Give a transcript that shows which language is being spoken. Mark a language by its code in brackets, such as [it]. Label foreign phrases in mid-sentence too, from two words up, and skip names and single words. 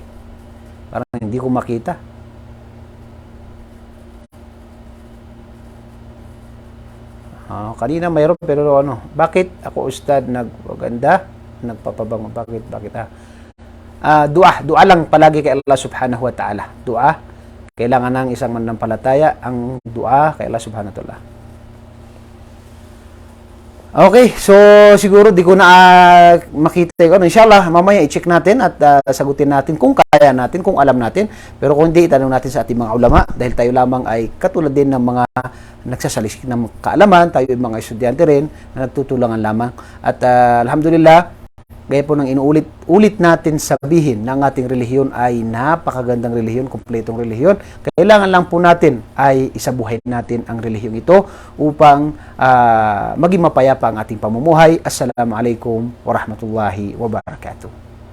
[tl] Parang hindi ko makita. Kanina mayroon pero bakit ako ustad nagpaganda, nagpapabango, bakit dua lang palagi kay Allah [ar] سبحانه وتعالى. [tl] Dua, kailangan ng isang mananampalataya ang dua kay Allah [ar] سبحانه وتعالى. [tl] Okay, so siguro di ko na makita yung inshallah mamaya i-check natin at sagutin natin kung kaya natin, kung alam natin. Pero kung hindi, itanong natin sa ating mga ulama dahil tayo lamang ay katulad din ng mga nagsasalisik ng kaalaman, tayo ay mga estudyante rin na nagtutulungan lamang. At alhamdulillah, gaya po ng inuulit natin sabihin ng ating relihiyon ay napakagandang relihiyon, kumpletong relihiyon. Kailangan lang po natin ay isabuhay natin ang relihiyong ito upang maging mapayapa ang ating pamumuhay. [ar] السلام عليكم ورحمة الله وبركاته.